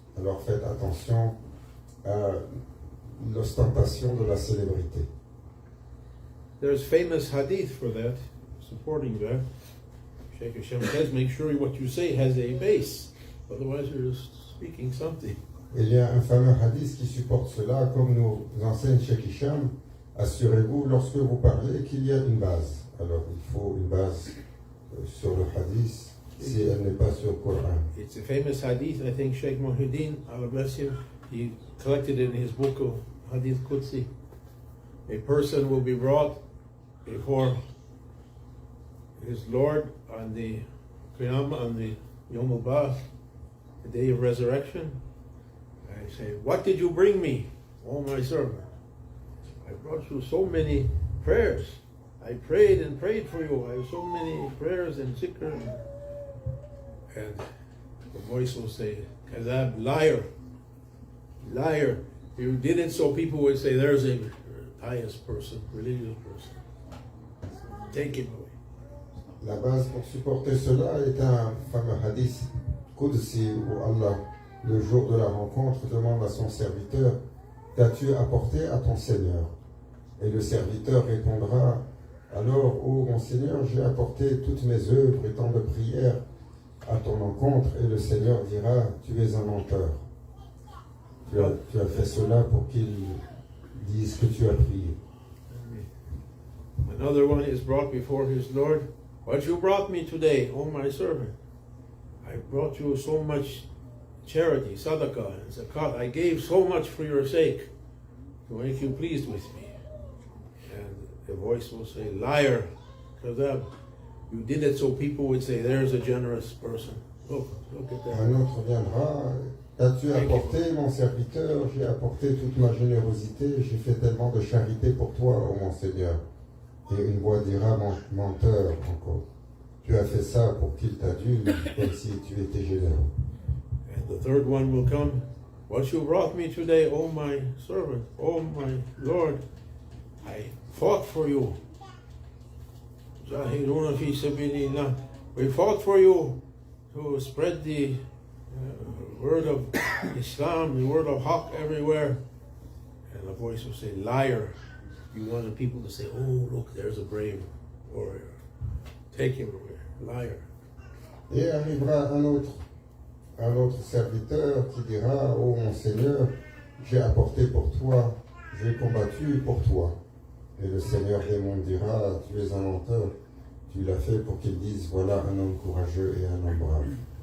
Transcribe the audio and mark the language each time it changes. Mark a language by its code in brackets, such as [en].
[fr] Alors faites attention à l'ostentation de la célébrité. [en] There's famous hadith for that, supporting that. Sheikh Hashem says, make sure what you say has a base, otherwise you're just speaking something. [fr] Il y a un fameux hadith qui supporte cela, comme nous enseigne Sheikh Hisham, assurez-vous lorsque vous parlez qu'il y a une base. Alors il faut une base sur le hadith si elle n'est pas sur le Coran. [en] It's a famous hadith, I think Sheikh Muhyiddin, Allah bless him, he collected it in his book of Hadith Qudsi. A person will be brought before his Lord on the Qiyamah, on the Yom al-Ba'ath, the day of resurrection. I say, what did you bring me, O my servant? I brought you so many prayers. I prayed and prayed for you. I have so many prayers and zikr. And the voice will say, Kadhab, liar, liar. You did it so people would say, there's a pious person, religious person. Take him away. [fr] La base pour supporter cela est un fameux hadith Qudsi où Allah, le jour de la rencontre, demande à son serviteur, qu'as-tu apporté à ton Seigneur? Et le serviteur répondra, alors, ô mon Seigneur, j'ai apporté toutes mes œuvres et tant de prières à ton encontre. Et le Seigneur dira, tu es un menteur. Tu as fait cela pour qu'il dise que tu as prié. [en] Another one is brought before his Lord. What you brought me today, O my servant? I brought you so much charity, sadaqah, and zakat. I gave so much for your sake to make you pleased with me. And the voice will say, liar, kadhab. You did it so people would say, there's a generous person. Look at that. [fr] Un autre viendra, as-tu apporté mon serviteur? J'ai apporté toute ma générosité, j'ai fait tellement de charité pour toi, ô mon Seigneur. Et une voix dira, menteur encore. Tu as fait ça pour qu'il t'adule, comme si tu étais généreux. [en] And the third one will come. what you brought me today, oh my servant, oh my Lord, I fought for you. [ar] Jahiduna fi sabilillah. [en] We fought for you to spread the word of Islam, the word of Haqq everywhere. And the voice will say, liar. You wanted people to say, oh, look, there's a brave warrior. Take him away, liar. [fr] Et arrivera un autre serviteur qui dira, oh mon Seigneur, j'ai apporté pour toi, j'ai combattu pour toi. Et le Seigneur des mondes dira, tu es un menteur, tu l'as fait pour qu'il dise, voilà un homme courageux et un homme brave.